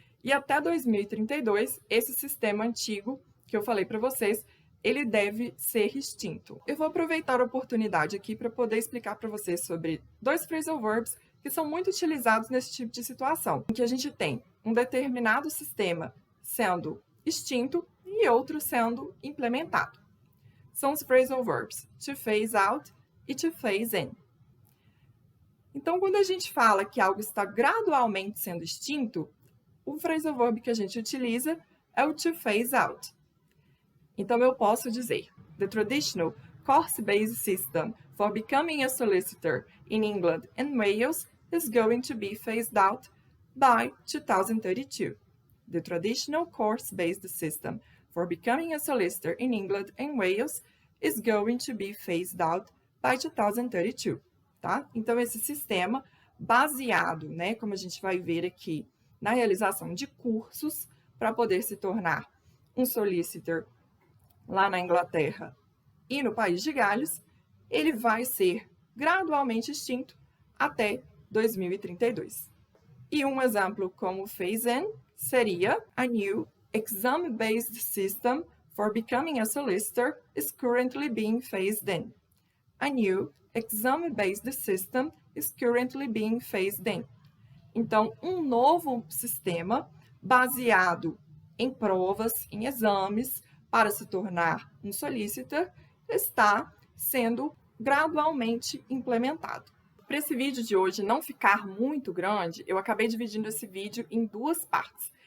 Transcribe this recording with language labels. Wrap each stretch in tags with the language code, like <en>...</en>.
<pt>E até 2032, esse sistema antigo, que eu falei para vocês, ele deve ser extinto. Eu vou aproveitar a oportunidade aqui para poder explicar para vocês sobre dois phrasal verbs que são muito utilizados nesse tipo de situação, em que a gente tem um determinado sistema sendo extinto e outro sendo implementado. São os phrasal verbs to phase out e to phase in. Então, quando a gente fala que algo está gradualmente sendo extinto, o phrasal verb que a gente utiliza é o to phase out. Então, eu posso dizer:</pt> <en>The traditional course-based system for becoming a solicitor in England and Wales is going to be phased out by 2032. The traditional course-based system for becoming a solicitor in England and Wales is going to be phased out by 2032, tá?</en> <pt>Então, esse sistema baseado, né, como a gente vai ver aqui, na realização de cursos para poder se tornar um solicitor lá na Inglaterra e no País de Gales, ele vai ser gradualmente extinto até 2032. E um exemplo como phase-in seria</pt> <en>a new exam-based system for becoming a solicitor is currently being phased in. A new exam-based system is currently being phased in.</en> <pt>Então, um novo sistema baseado em provas, em exames, para se tornar um solicitor, está sendo gradualmente implementado. Para esse vídeo de hoje não ficar muito grande, eu acabei dividindo esse vídeo em duas partes.</pt>